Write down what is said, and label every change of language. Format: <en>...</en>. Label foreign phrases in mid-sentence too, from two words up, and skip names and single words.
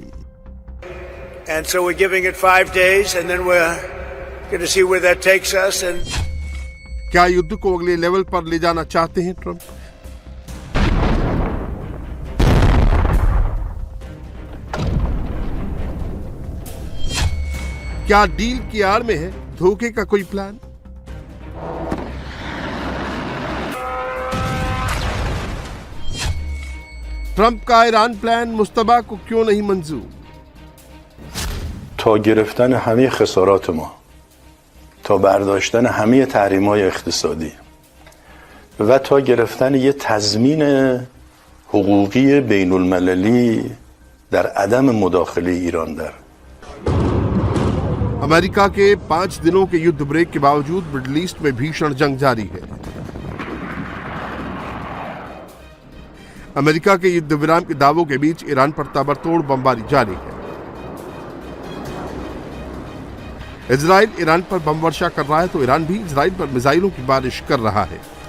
<en>And so we're giving it 5 days and then we're going to see where that takes us. And</en> <hi>क्या युद्ध को अगले लेवल पर ले जाना चाहते हैं ट्रंप? क्या डील की आड़ में है धोखे का कोई प्लान? ट्रंप का ईरान प्लान मुस्तबा को क्यों नहीं मंजूर?</hi> <fa>تا گرفتن همه خسارات ما، تا برداشتن همه تحریم‌های اقتصادی و تا گرفتن یه تضمین حقوقی بین المللی در عدم مداخله ایران در</fa> <hi>अमेरिका के 5 दिनों के युद्ध ब्रेक के बावजूद मिडिल ईस्ट में भीषण जंग जारी है। अमेरिका के युद्ध विराम के दावों के बीच ईरान पर ताबड़तोड़ बमबारी जारी है। इजराइल ईरान पर बम वर्षा कर रहा है तो ईरान भी इजराइल पर मिसाइलों की बारिश कर रहा है।</hi>